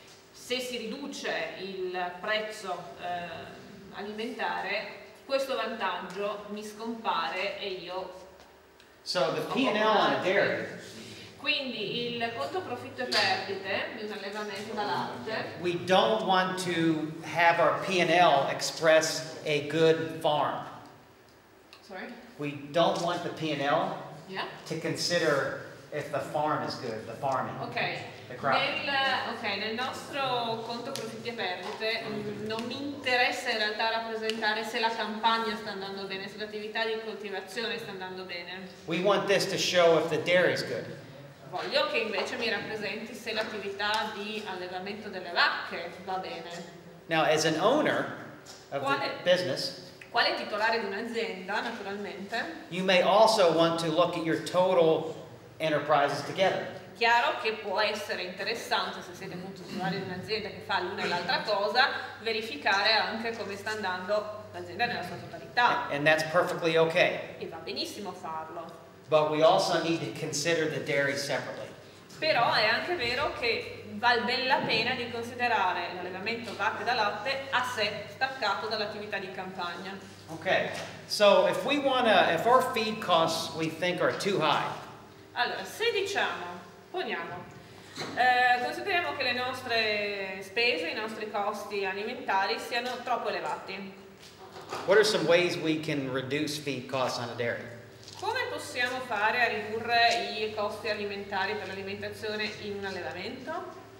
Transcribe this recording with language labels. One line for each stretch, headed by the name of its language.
Italian: Se si riduce il prezzo alimentare, questo vantaggio mi scompare e io...
English: So the P&L on a dairy,
Italian: Quindi il conto profitto e perdite di un allevamento da latte,
English: we don't want to have our P&L express a good farm. sorry? We don't want the P&L Yeah? to consider if the farm is good, the farming, Ok. the crop.
Italian: Nel nostro conto profitti e perdite non mi interessa in realtà rappresentare se la campagna sta andando bene, se l'attività di coltivazione sta andando bene.
English: We want this to show if the dairy is good.
Italian: Voglio che invece mi rappresenti se l'attività di allevamento delle vacche va bene.
English: Now, as an owner of the
Italian: Quale-
English: business,
Italian: Quale titolare di un'azienda, naturalmente,
English: you may also want to look at your total enterprises together.
Italian: chiaro che può essere interessante, se siete appunto titolari di un'azienda che fa l'una e l'altra cosa, verificare anche come sta andando l'azienda nella sua totalità.
English: And that's perfectly okay.
Italian: E va benissimo farlo.
English: But we also need to consider the dairy separately.
Italian: Però è anche vero che vale ben la pena di considerare l'allevamento vacche da latte a sé, staccato dall'attività di campagna.
English: Okay, so if our feed costs we think are too high,
Italian: Allora, se consideriamo che le nostre spese, i nostri costi alimentari siano troppo elevati,
English: what are some ways we can reduce feed costs on a dairy?
Italian: come possiamo fare a ridurre i costi alimentari per l'alimentazione in un allevamento?